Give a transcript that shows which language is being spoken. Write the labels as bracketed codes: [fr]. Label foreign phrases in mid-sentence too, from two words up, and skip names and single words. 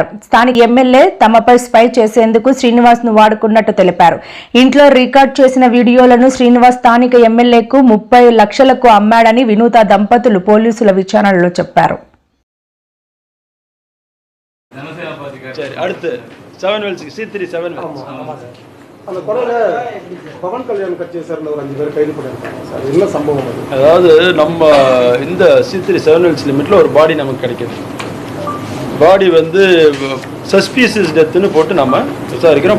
[te] స్థానిక ఎమ్మెల్యే తమపై స్పై చేసేందుకు శ్రీనివాస్ ను వాడుకున్నట్టు తెలిపారు. ఇంట్లో రికార్డ్ చేసిన వీడియోలను శ్రీనివాస్ స్థానిక ఎమ్మెల్యేకు 30 లక్షలకు అమ్మాడని వినూత దంపతులు పోలీసుల విచారణలో చెప్పారు. [ta] சரி, அடுத்து 7 வெல்ஸ்க்கு C3 7 வெல்ஸ். அந்த கொலையில பவன் கல்யாண் கட்சியை சேர்ந்த ஒரு 5 பேர் கைது பண்ணியிருக்காங்க சார். என்ன சம்பவம் அது? அதாவது நம்ம இந்த C3 7 வெல்ஸ் லிமிட்ல ஒரு பாடி நமக்கு கிடைக்குது. பாடி வந்து [en] suspicious death [ta] போட்டு நம்ம விசாரிக்கிறோம்.